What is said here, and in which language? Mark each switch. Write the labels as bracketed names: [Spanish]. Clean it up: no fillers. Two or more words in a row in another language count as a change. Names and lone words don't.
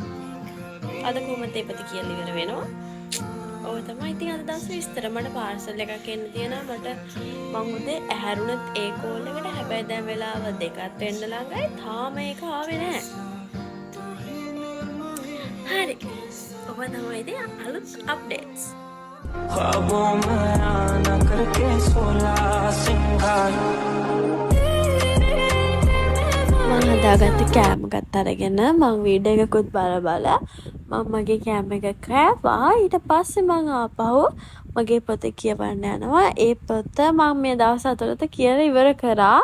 [Sinhala] අද කොහොමද ඒ පොත කියලා ඉවර වෙනවා. ඔය තමයි ඉතින් අද දවසේ විස්තර. මට පාර්සල් එකක් එන්න තියෙනවා. මම උදේ ඇහැරුණත් ඒ කෝල් එකට. හැබැයි දැන් වෙලාව 2ක් වෙන්න ළඟයි. තාම ඒක ආවේ නැහැ. හරි. ඔබ තමයි ඉතින් අලුත් අප්ඩේට්ස්. [Hindi] ख्वाबों में आना करके सोला सिंगार [Sinhala] මං හදාගත්ත කෑම ගත් අරගෙන මං වීඩියෝ එකකුත් බල මම මගේ කෑම එක කෑවා. ඊට පස්සේ මං ආපහු මගේ පොත කියවන්න යනවා. ඒ පොත මම මේ දවස් 4ට කියලා ඉවර කරා.